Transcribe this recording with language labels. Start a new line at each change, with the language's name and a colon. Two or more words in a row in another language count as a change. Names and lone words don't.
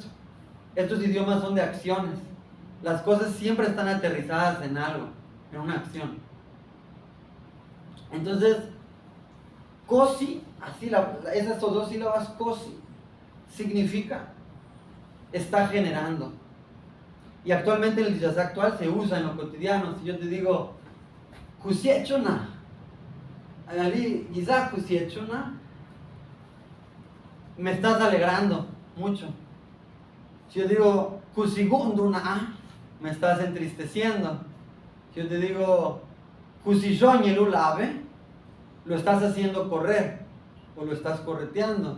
Spanish: Estos idiomas son de acciones. Las cosas siempre están aterrizadas en algo, en una acción. Entonces, kosi, así esas dos sílabas kosi, significa está generando. Y actualmente en el Diyazá actual se usa en lo cotidiano. Si yo te digo,
Zapotec: kusiechuna, ali giza kusiechuna,
Spanish: me estás alegrando mucho. Si yo digo kusigunduna, me estás entristeciendo. Si yo te digo kusillonyelulabe, lo estás haciendo correr o lo estás correteando.